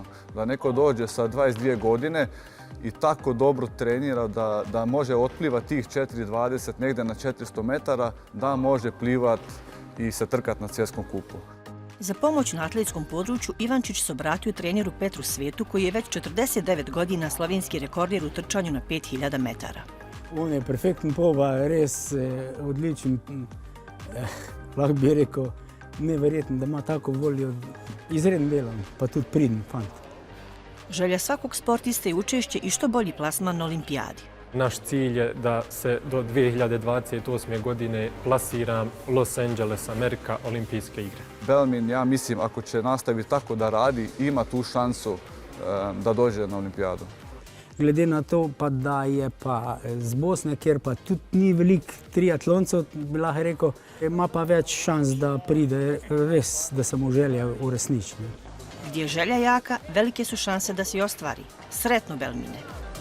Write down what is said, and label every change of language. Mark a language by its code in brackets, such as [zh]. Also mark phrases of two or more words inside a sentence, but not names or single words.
[bs] Da neko dođe sa 22 godine i tako dobro trenira da može otplivati tih 4,20 negdje na 400 metara, da može plivati i se trkati na svjetskom kupu. Za pomoć na atletskom području Ivančić se obratio treneru Petru Svetu koji je već 49 godina slovenski rekorder u trčanju na 5000 metara. [sl] On je perfekten pova, res odličen, lahko bi rekel, neverjeten, da ima tako voljo, izredno delan, pa tudi priden fant. [bs] Želja svakog sportista je učešće i što bolji plasman na olimpijadi. Naš cilj je da se do 2028. godine plasiram Los Angeles, Amerika, olimpijske igre. Belmin, ja mislim, ako će nastaviti tako da radi, ima tu šansu da dođe na olimpijadu. [sl] Glede na to, pa da je pa z Bosne, kjer pa tudi ni veliko triatloncev, bi lahko rekel, ima pa več šans da pride res, da se mu želja uresniči. [bs] Gdje je želja jaka, velike su šanse da se i ostvari. Sretno, Belmine!